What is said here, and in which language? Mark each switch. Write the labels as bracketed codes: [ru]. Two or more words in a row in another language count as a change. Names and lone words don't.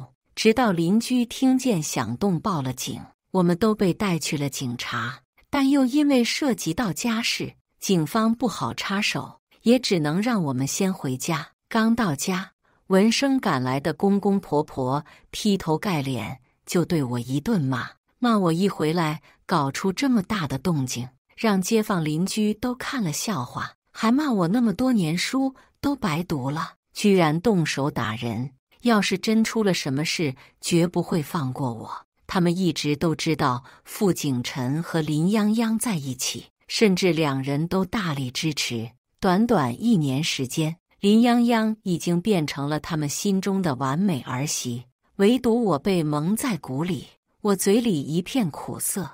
[zh] 直到鄰居聽見響動報了警，我們都被帶去了警察，但又因為涉及到家事，警方不好插手，也只能讓我們先回家。剛到家，聞聲趕來的公公婆婆劈頭蓋臉就對我一頓罵，罵我一回來搞出這麼大的動靜，讓街坊鄰居都看了笑話，還罵我那麼多年書都白讀了，居然動手打人。要是真出了什麼事，絕不會放過我。他們一直都知道傅景辰和林泱泱在一起， 甚至兩人都大力支持。短短1年時間，林泱泱已經變成了他們心中的完美兒媳，唯獨我被蒙在鼓裡，我嘴裡一片苦澀。